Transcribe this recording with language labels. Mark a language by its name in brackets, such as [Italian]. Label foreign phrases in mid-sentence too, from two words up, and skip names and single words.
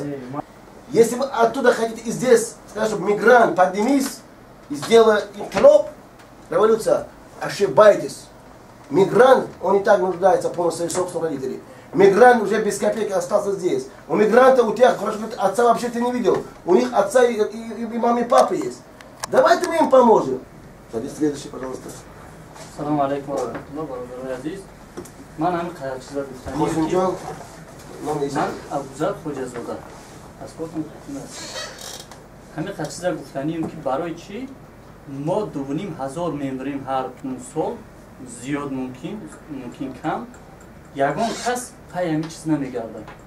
[Russian] Если вы оттуда хотите и здесь, скажем, чтобы мигрант, поднимись и сделай инкилоб, революция, ошибаетесь. Мигрант, он и так нуждается в помощи своих собственных родителей. Мигрант уже без копейки остался здесь. У мигранта, у тех, хорошо, отца вообще ты не видел. У них отца и мамы, и папы есть. Давайте мы им поможем. Садись, следующий, пожалуйста. [Arabic] سلام عليكم ورحمة الله, [Tajik] бародари азиз. Ман ҳамин қадарчиза гуфтанӣ. Мусимҷон, ман Абузар Хоҷазода аз Котон Хатина ҳамин қадарчиза гуфтанием ки барои чӣ мо 2500 мембарим ҳар сол зиёд мумкин кам ягон кас пай ҳамин чиз намегардад.